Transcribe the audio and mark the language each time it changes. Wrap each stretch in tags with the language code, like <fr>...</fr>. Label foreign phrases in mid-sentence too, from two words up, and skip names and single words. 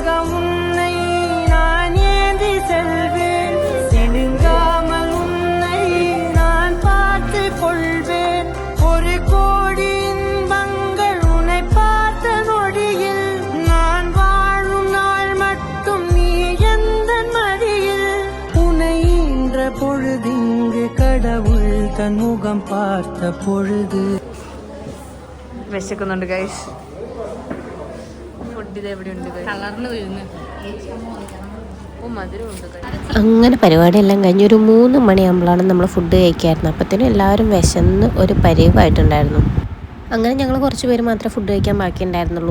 <ta>உன்னை நான் ஏந்தி செல்வேன் சிலுங்காமல் உன்னை நான் பார்த்து கொள்வேன் ஒரு கோடி இன்பங்கள் உன்னை பார்த்த நொடியில் நான் வாழும் நாள் மட்டும் நீ எந்த மடியில் உன்னை ஈன்ற பொழுதிங்கு கடவுள் தன் முகம் பார்த்த பொழுது.</ta> <ml>വിശക്കുന്നുണ്ട് ഗൈസ്. ഫുഡ് ഇത് എവിടെ ഉണ്ട്? കളറിന് വരുന്നു. ഓ മധുരമുണ്ട്. അങ്ങനെ പരിപാടിയെല്ലാം കഴിഞ്ഞ് ഒരു 3 മണിയാകുമ്പോഴാണ് നമ്മൾ ഫുഡ് കഴിക്കായിരുന്നു. അപ്പോഴത്തേനും എല്ലാവരും വിശന്ന് ഒരു പരിവായിട്ടുണ്ടായിരുന്നു. അങ്ങനെ ഞങ്ങൾ കുറച്ച് പേര് മാത്രമേ ഫുഡ് കഴിക്കാൻ ബാക്കിയുണ്ടായിരുന്നുള്ളൂ.</ml>